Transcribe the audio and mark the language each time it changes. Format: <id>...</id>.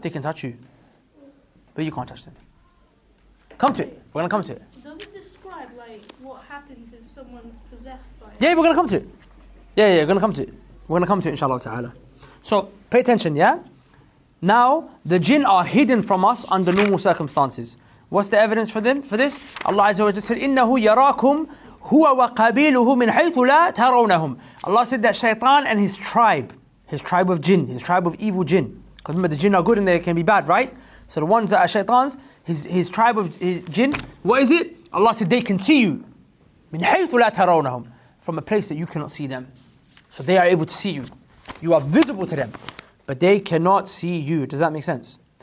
<en>They can touch you. But you can't touch them. Come to it. We're going to come to it. Does it describe like what happens if someone's possessed by it? Yeah, we're going to come to it. Yeah, we're going to come to it. We're going to come to it, inshallah ta'ala. So, pay attention, yeah? Now, the jinn are hidden from us under normal circumstances. What's the evidence for them? For this? Allah Azza wa Jalla said,</en> <ar>إِنَّهُ يَرَاكُمْ هُوَ وَقَبِيلُهُ مِنْ حَيْثُ لَا تَرَوْنَهُم.</ar> <en>Allah said that shaitan and his tribe of jinn, his tribe of evil jinn. Because remember, the jinn are good and they can be bad, right? So the ones that are shaitans, his tribe of jinn, what is it? Allah said they can see you.</en> <ar>مِنْ حَيْثُ لَا تَرَوْنَهُم.</ar> <en>From a place that you cannot see them. So they are able to see you. You are visible to them, but they cannot see you. Does that make sense?</en>